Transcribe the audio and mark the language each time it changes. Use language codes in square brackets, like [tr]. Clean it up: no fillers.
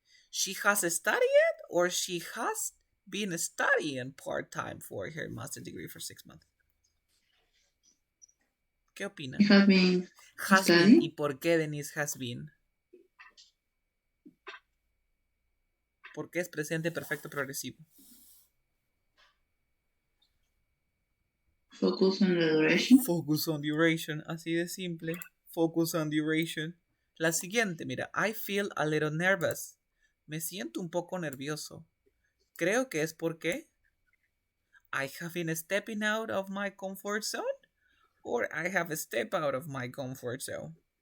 [en] She has studied or she has been studying part-time for her master's degree for 6 months. [es] ¿Qué opinan? [en] You have been Has been. studying? [es] ¿Y por qué Denise [en] has been? [es] Porque es presente perfecto progresivo. [en] Focus on the duration. Focus on duration. [es] Así de simple. [en] Focus on duration. [es] La siguiente, mira. [en] I feel a little nervous. [es] Me siento un poco nervioso. Creo que es porque [en] I have been stepping out of my comfort zone or I have stepped out of my comfort zone.